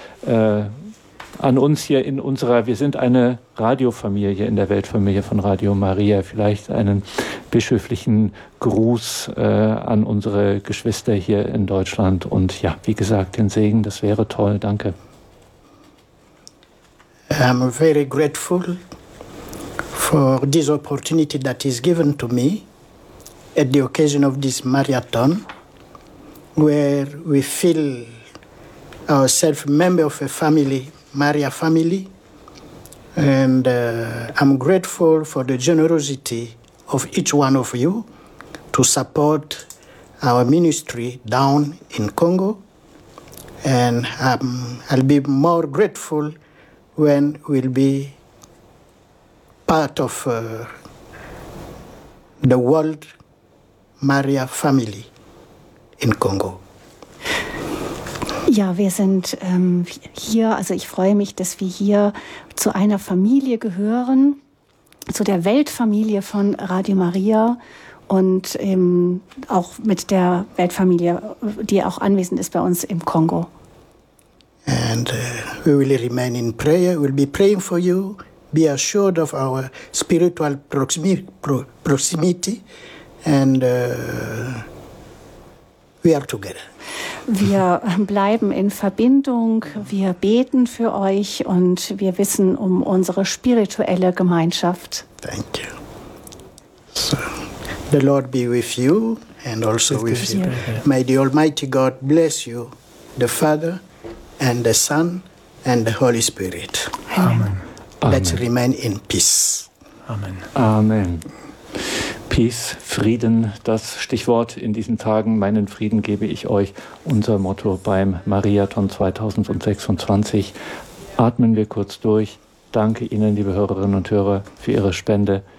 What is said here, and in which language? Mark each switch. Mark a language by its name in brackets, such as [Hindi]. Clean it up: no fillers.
[German] an uns hier in unserer, wir sind eine Radiofamilie in der Weltfamilie von Radio Maria, vielleicht einen bischöflichen Gruß an unsere Geschwister hier in Deutschland und ja, wie gesagt, den Segen, das wäre toll, danke. [English] I'm very grateful for this opportunity that is given to me at the occasion of this marathon, where we feel ourselves member of a family, Maria family, and I'm grateful for the generosity of each one of you to support our ministry down in Congo, and I'll be more grateful when we'll be part of the world Maria family in Congo. [German] Ja, wir sind hier, also ich freue mich, dass wir hier zu einer Familie gehören, zu der Weltfamilie von Radio Maria und auch mit der Weltfamilie, die auch anwesend ist bei uns im Kongo. [English] And we will remain in prayer, we'll be praying for you, be assured of our spiritual proximity, and we are together. [German] Wir bleiben in Verbindung, wir beten für euch und wir wissen um unsere spirituelle Gemeinschaft. [English] Thank you. So, the Lord be with you and also with you. May the Almighty God bless you, the Father, and the Son, and the Holy Spirit. Amen. Let's remain in peace. Amen. Amen. [German] Peace, Frieden, das Stichwort in diesen Tagen. Meinen Frieden gebe ich euch. Unser Motto beim Mariathon 2026. Atmen wir kurz durch. Danke Ihnen, liebe Hörerinnen und Hörer, für Ihre Spende.